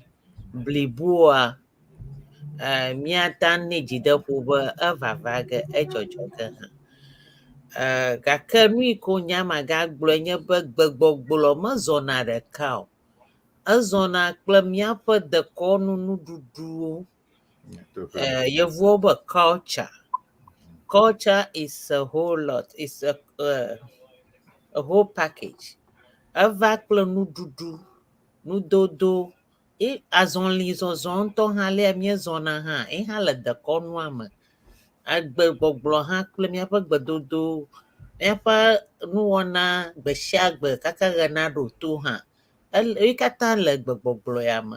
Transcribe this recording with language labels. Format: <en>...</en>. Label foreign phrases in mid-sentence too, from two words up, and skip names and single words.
<ee>Blibua mia tan ne jideƒo be evava ge edzɔdzɔ ge hã. Gake nu yi ke nyama gagblɔe nye be gbegbɔgblɔ mezɔna ɖeka o. Ezɔna kple míaƒe dekɔnu nuɖuɖuwo. Yevuwo be</ee> <en>culture. Culture is a whole lot. It's a whole package.</en> <ee>Eva kple nuɖuɖu, nudodo. Azɔli zɔzɔ ŋutɔ hã lea míezɔna hã, hã le dekɔnua me. Agbegbɔgblɔ hã kple míaƒe gbedodo, míaƒe nuwɔna gbe sia gbe kaka ɣe naɖo to hã, wo katã le gbegbɔgblɔ ya me.</ee>